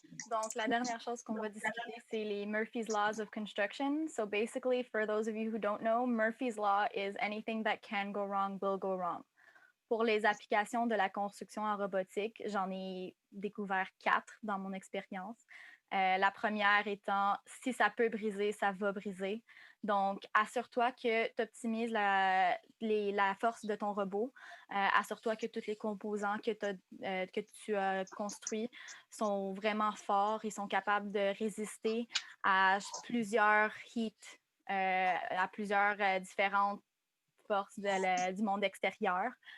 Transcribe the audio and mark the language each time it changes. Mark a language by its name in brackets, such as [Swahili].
[French] Donc, la dernière chose qu'on va discuter, c'est les Murphy's Laws of Construction. [English] So basically, for those of you who don't know, Murphy's Law is anything that can go wrong will go wrong. [French] Pour les applications de la construction en robotique, j'en ai découvert 4 dans mon expérience. La première étant, si ça peut briser, ça va briser. Donc, assure-toi que tu optimises la force de ton robot. Assure-toi que tous les composants que tu as construits sont vraiment forts et sont capables de résister à plusieurs heats, à plusieurs différentes forces du monde extérieur.